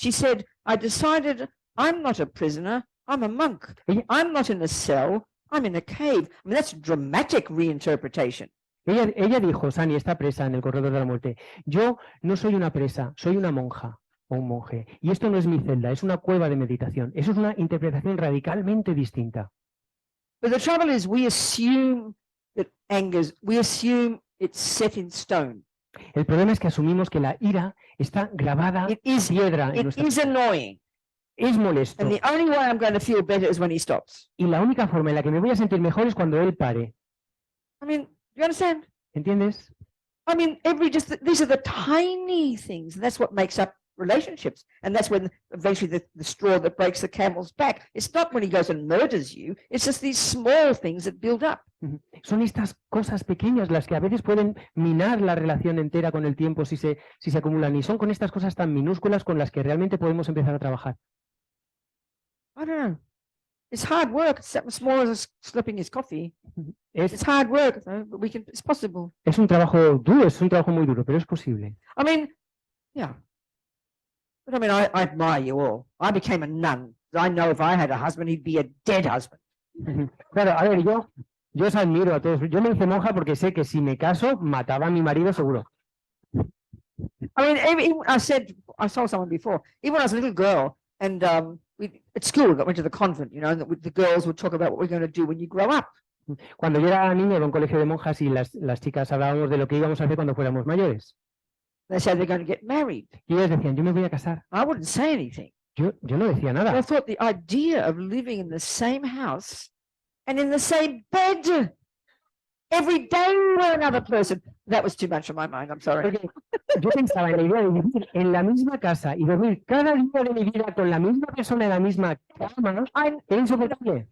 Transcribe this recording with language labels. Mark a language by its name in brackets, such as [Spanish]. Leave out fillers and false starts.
[English] She said, I decided I'm not a prisoner, I'm a monk. I'm not in a cell, I'm in a cave. I mean, that's dramatic reinterpretation. [Spanish] Ella dijo, Sunny está presa en el corredor de la muerte. Yo no soy una presa, soy una monja o un monje. Y esto no es mi celda, es una cueva de meditación. Eso es una interpretación radicalmente distinta. [English] But the trouble is we assume that we assume it's set in stone. [Spanish] El problema es que asumimos que la ira está grabada en piedra. [English] It is annoying. [Spanish] Es molesto. [English] And the only way I'm going to feel better is when he stops. [Spanish] Y la única forma en la que me voy a sentir mejor es cuando él pare. [English] I mean, do you understand? [Spanish] ¿Entiendes? [English] I mean, these are the tiny things. And that's what makes up relationships. And that's when eventually the straw that breaks the camel's back. It's not when he goes and murders you. It's just these small things that build up. [Spanish] Son estas cosas pequeñas las que a veces pueden minar la relación entera con el tiempo si se acumulan. Y son con estas cosas tan minúsculas con las que realmente podemos empezar a trabajar. [English] I don't know. It's hard work. It's as small as slipping his coffee. It's hard work, but it's possible. [Spanish] Es un trabajo duro, es un trabajo muy duro, pero es posible. [English] I mean, yeah. But I mean, I admire you all. I became a nun. I know if I had a husband, he'd be a dead husband. [Spanish] Claro, a ver, yo os admiro a todos. Yo me hice monja porque sé que si me caso, mataba a mi marido seguro. [English] I mean, even I saw someone before, even when I was a little girl, and at school, went to the convent, and the girls would talk about what we're going to do when you grow up. [Spanish] Cuando yo era niño, iba a un colegio de monjas y las chicas hablábamos de lo que íbamos a hacer cuando fuéramos mayores. [English] They said they're going to get married. [Spanish] Y ellos decían, yo me voy a casar. [English] I wouldn't say anything. [Spanish] Yo no decía nada. [English] I thought the idea of living in the same house and in the same bed every day with another person, that was too much for my mind, I'm sorry. [Spanish] Porque yo pensaba en la idea de vivir en la misma casa y dormir cada día de mi vida con la misma persona en la misma cama, era insoportable.